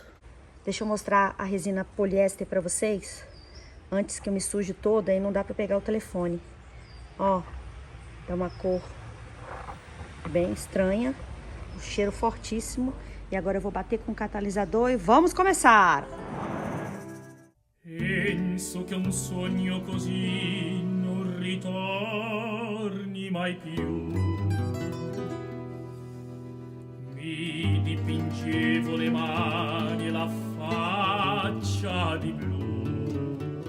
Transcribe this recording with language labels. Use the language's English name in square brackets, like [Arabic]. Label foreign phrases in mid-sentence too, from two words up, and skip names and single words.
[Portuguese] Deixa eu mostrar a resina poliéster pra vocês, antes que eu me suje toda e não dá pra pegar o telefone. Ó, é uma cor bem estranha, um cheiro fortíssimo. E agora eu vou bater com o catalisador e vamos começar! [Italian] Penso che un sogno così non ritorni mai più. Mi dipingevo le mani e la faccia di blu.